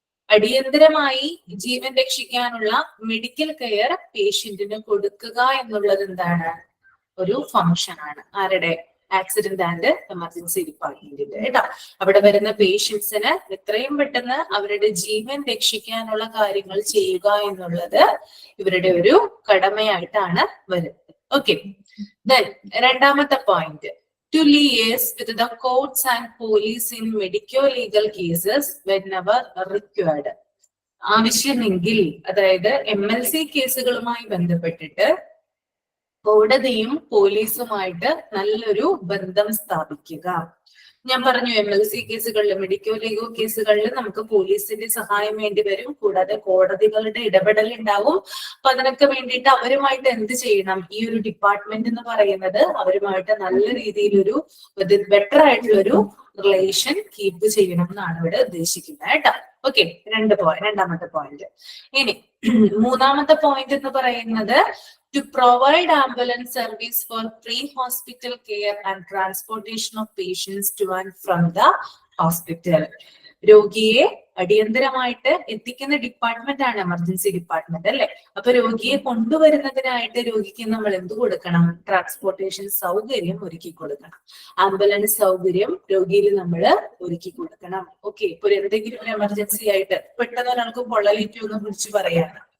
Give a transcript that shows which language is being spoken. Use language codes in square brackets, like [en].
[ml] അടിയന്തരമായി ജീവൻ രക്ഷിക്കാനുള്ള medical care പേഷ്യന്റിന് കൊടുക്കുക എന്നുള്ളത് എന്താണ്? ഒരു ഫങ്ഷൻ ആണ്. ആരുടെ? ആക്സിഡന്റ് ആൻഡ് എമർജൻസി ഡിപ്പാർട്ട്മെന്റിന്റെ കേട്ടോ. അവിടെ വരുന്ന പേഷ്യൻസിന് എത്രയും പെട്ടെന്ന് അവരുടെ ജീവൻ രക്ഷിക്കാനുള്ള കാര്യങ്ങൾ ചെയ്യുക എന്നുള്ളത് ഇവരുടെ ഒരു കടമയായിട്ടാണ് വരുന്നത്. ഓക്കെ, ദെൻ രണ്ടാമത്തെ point, to [en] liaise with the courts and police in medico-legal cases whenever required. [ml] ആവശ്യമെങ്കിൽ, അതായത് MLC കേസുകളുമായി ബന്ധപ്പെട്ടിട്ട് കോടതിയും പോലീസുമായിട്ട് നല്ലൊരു ബന്ധം സ്ഥാപിക്കുക. ഞാൻ പറഞ്ഞു MLC കേസുകളിൽ, മെഡിക്കോ ലീഗോ കേസുകളിൽ നമുക്ക് പോലീസിന്റെ സഹായം വേണ്ടി വരും, കൂടാതെ കോടതികളുടെ ഇടപെടൽ ഉണ്ടാവും. അപ്പൊ അതിനൊക്കെ വേണ്ടിയിട്ട് അവരുമായിട്ട് എന്ത് ചെയ്യണം? ഈ ഒരു ഡിപ്പാർട്ട്മെന്റ് എന്ന് പറയുന്നത് അവരുമായിട്ട് നല്ല രീതിയിലൊരു ബെറ്റർ ആയിട്ടുള്ളൊരു റിലേഷൻ കീപ്പ് ചെയ്യണം എന്നാണ് ഇവിടെ ഉദ്ദേശിക്കുന്നത് കേട്ടോ. ഓക്കെ, രണ്ടാമത്തെ പോയിന്റ്. ഇനി മൂന്നാമത്തെ പോയിന്റ് എന്ന് പറയുന്നത് [en] to provide ambulance service for pre-hospital care and transportation of patients to and from the hospital. [ml] രോഗിയെ അടിയന്തരമായിട്ട് എത്തിക്കുന്ന ഡിപ്പാർട്ട്മെന്റ് ആണ് എമർജൻസി ഡിപ്പാർട്ട്മെന്റ് അല്ലെ? അപ്പൊ രോഗിയെ കൊണ്ടുവരുന്നതിനായിട്ട് രോഗിക്ക് നമ്മൾ എന്ത് കൊടുക്കണം? ട്രാൻസ്പോർട്ടേഷൻ സൗകര്യം ഒരുക്കി കൊടുക്കണം. ആംബുലൻസ് സൗകര്യം രോഗിയിൽ നമ്മൾ ഒരുക്കി കൊടുക്കണം. ഓക്കെ, ഇപ്പൊ എന്തെങ്കിലും ഒരു എമർജൻസി ആയിട്ട് പെട്ടെന്ന് ഒരാൾക്ക് പൊള്ളലേറ്റു എന്ന് വിളിച്ച് പറയാണ്.